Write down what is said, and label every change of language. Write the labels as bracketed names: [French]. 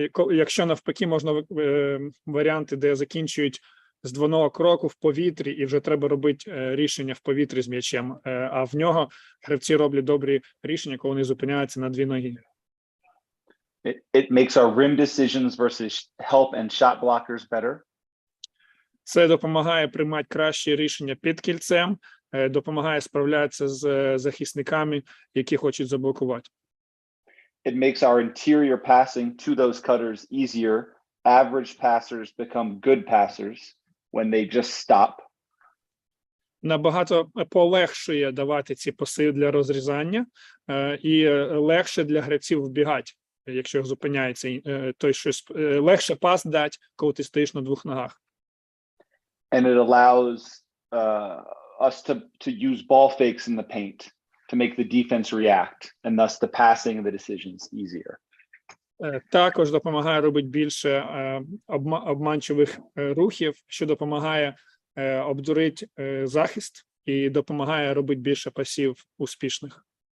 [Ukrainian] Якщо навпаки, можна варіанти, де закінчують з двоного кроку в повітрі, і вже треба робити рішення в повітрі з м'ячем. А в нього гравці роблять добрі рішення, коли вони зупиняються на дві ноги. [English] It makes our rim decisions versus help and shot blockers better. [Ukrainian] Це допомагає приймати кращі рішення під кільцем, допомагає справлятися з захисниками, які хочуть заблокувати. [English] It makes our interior passing to those cutters easier. Average passers become good passers when they just stop. [Ukrainian] Набагато полегшує давати ці паси для розрізання, і легше для гравців вбігати, якщо зупиняється той щось. Легше пас дати, коли ти стоїш на двох ногах. [English] And it allows us to use ball fakes in the paint to make the defense react, and thus the passing and the decisions easier. [Ukrainian] Також допомагає робити більше обманчивих рухів, що допомагає обдурити захист і допомагає робити більше пасів успішних.